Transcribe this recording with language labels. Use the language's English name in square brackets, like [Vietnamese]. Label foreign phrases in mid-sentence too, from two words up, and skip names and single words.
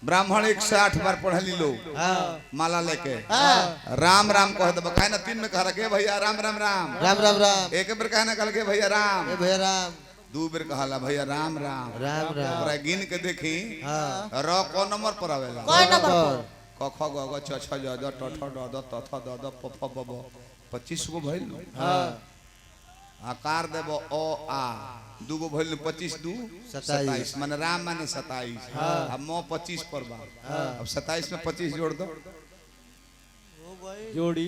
[Bhojpuri] ब्राह्मण 108 बार पढ़ली लोग माला लेके राम राम कह दे खाए ना 3 में कह रखे भैया राम राम राम राम राम राम एक बार कहना कल के भैया राम ए भैया राम 2 बेर कहला भैया राम राम राम राम ओकरा गिन के देखी हाँ र क नंबर पर आवेला कौन नंबर क ख ग घ छ छ ज ज ट ठ ड द त थ द द प फ ब ब 25 गो भइल हाँ आकार देबो अ आ 2 गो भइल 25 2 27 माने राम माने 27 अब मो 25 पर बा अब 27 में 25 जोड़ दो जोड़ी